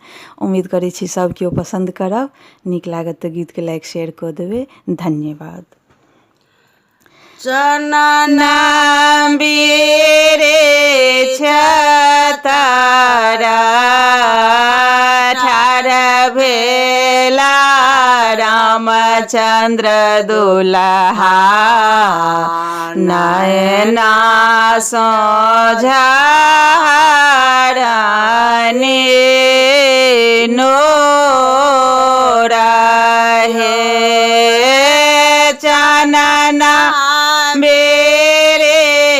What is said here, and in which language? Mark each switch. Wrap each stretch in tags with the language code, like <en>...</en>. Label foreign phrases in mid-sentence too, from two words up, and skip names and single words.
<mai>उम्मीद करै छी सब केओ पसंद करब। नीक लागत तऽ गीत के</mai> <en>like share</en> <mai>कऽ देबै। धन्यवाद। चनना बीरे छतारा ठार भेला रामचंद्र दुल्हा नयना सोझारने नोरा हे चनना मेरे</mai>